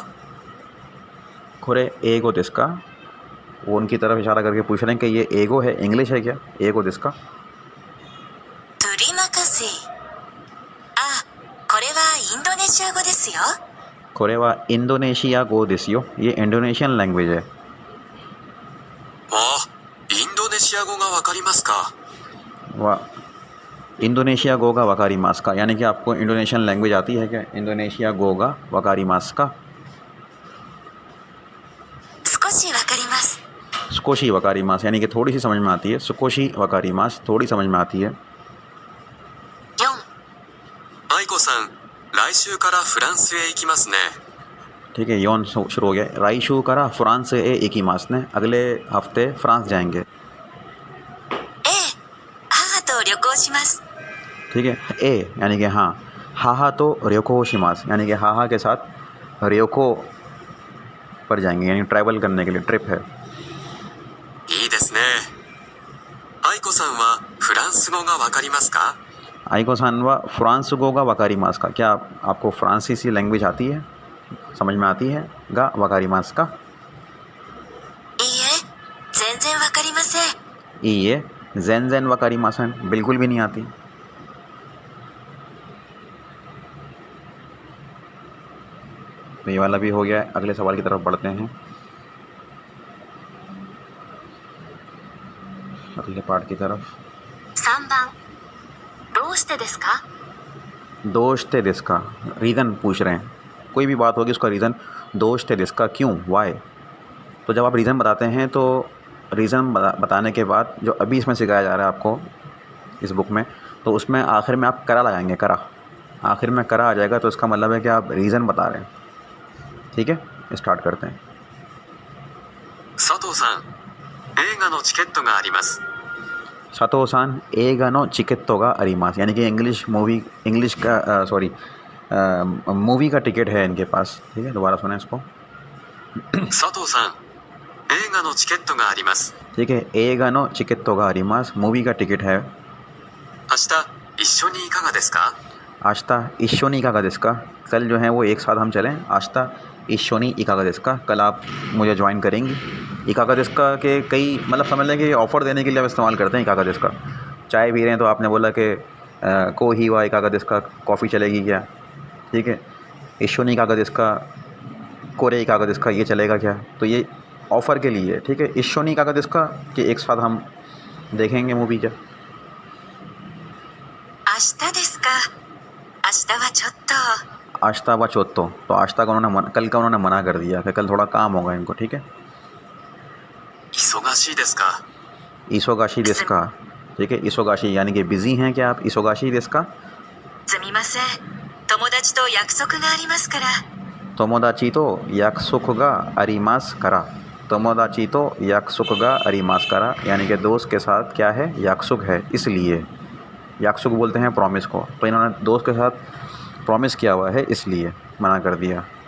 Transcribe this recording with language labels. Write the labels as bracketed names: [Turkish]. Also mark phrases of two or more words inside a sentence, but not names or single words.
[Japanese] これ英語ですか, [Hindi] वो उनकी तरफ इशारा करके पूछ रहे हैं कि ये एगो है, इंग्लिश है क्या? [Japanese] 英語ですか. プリマカセイ。あ、これはインドネシア語ですよ。これはインドネシア語ですよ, [Hindi] ये इंडोनेशियन लैंग्वेज है। [Japanese] あインドネシア語がわかりますか [Hindi] वाह, [Japanese] インドネシア語がわかりますか, [Hindi] यानी कि आपको इंडोनेशियन लैंग्वेज आती है क्या? [Japanese] インドネシア語がわかりますか. 少しわかります。少しわかります [Hindi] यानी कि थोड़ी सी समझ में आती है, [Japanese] 少しわかります [Hindi] थोड़ी समझ में आती है। [Japanese] 4、愛子さん来週からフランスへ行きますね [Hindi] ठीक है, यौन शुरू हो गया। [Japanese] 来週からフランスへ行きますね, [Hindi] अगले हफ्ते फ्रांस जाएंगे। [Japanese] ええ、 [Hindi] ठीक है। ए यानी कि हाँ, [Japanese] 母と旅行します [Hindi] यानी कि हाहा के साथ र्योको पर जाएंगे, यानी ट्रैवल करने के लिए, ट्रिप है। [Japanese] いいですね。愛子さんはフランス語がわかりますか？愛子さんはフランス語がわかりますか, [Hindi] क्या आपको फ्रांसीसी लैंग्वेज आती है, समझ में आती है? [Japanese] がわかりますかいいえ、全然わかりません。いいえ全然わかりません [Hindi] बिल्कुल भी नहीं आती। तो ये वाला भी हो गया है। अगले सवाल की तरफ बढ़ते हैं, अगले पार्ट की तरफ। [Japanese] 3 番、どうしてですか？どうしてですか, [Hindi] रीज़न पूछ रहे हैं। कोई भी बात होगी उसका रीज़न, [Japanese] どうしてですか, [Hindi] क्यों, वाई। तो जब आप रीज़न बताते हैं तो रीज़न बताने के बाद जो अभी इसमें सिखाया जा रहा है आपको इस बुक में, तो उसमें आखिर में आप करा लगाएंगे, करा, आखिर में करा आ जाएगा, तो इसका मतलब है कि आप रीज़न बता रहे हैं। ठीक है, स्टार्ट करते हैं। [Japanese] 佐藤さん、映画のチケットがあります。佐藤さん映画のチケットがあります, [Hindi] यानी कि इंग्लिश का मूवी का टिकट है इनके पास। ठीक है, दोबारा सुने इसको। [Japanese] 佐藤さん、映画のチケットがあります。 [Hindi] ठीक है, [Japanese] 映画のチケットがあります, [Hindi] मूवी का टिकट है। [Japanese] 明日一緒にいかがですか？明日一緒にいかがですか, [Hindi] कल जो है वो एक साथ हम चलें। [Japanese] 明日一緒にいかがですか, [Hindi] कल आप मुझे ज्वाइन करेंगी। [Japanese] いかがですか [Hindi] के कई मतलब समझ लें कि ऑफ़र देने के लिए आप इस्तेमाल करते हैं [Japanese] いかがですか. [Hindi] चाय पी रहे हैं तो आपने बोला कि [Japanese] コーヒーはいかがですか, [Hindi] कॉफ़ी चलेगी क्या? ठीक है, [Japanese] 一緒にいかがですか、これいかがですか, [Hindi] ये चलेगा क्या? तो ये ऑफ़र के लिए। ठीक है, [Japanese] 一緒にいかがですか [Hindi] कि एक साथ हम देखेंगे मूवी क्या? [Japanese] 明日ですか？明日はちょっと。明日はちょっと, [Hindi] तो आश्ता का उन्होंने कल का उन्होंने मना कर दिया कि कल थोड़ा काम होगा इनको। ठीक है, [Japanese] 忙しいですか？忙しいですか. [Hindi] ठीक है, ईसोगाशी यानी कि बिज़ी हैं क्या आप? [Japanese] 忙しいですか. すみません。友達と約束がありますから。友達と約束がありますから, 友達と約束がありますから, [Hindi] यानी कि दोस्त के साथ क्या है, याकसुक है, इसलिए। याकसुक बोलते हैं प्रॉमिस को, तो इन्होंने दोस्त के साथ प्रॉमिस किया हुआ है इसलिए मना कर दिया।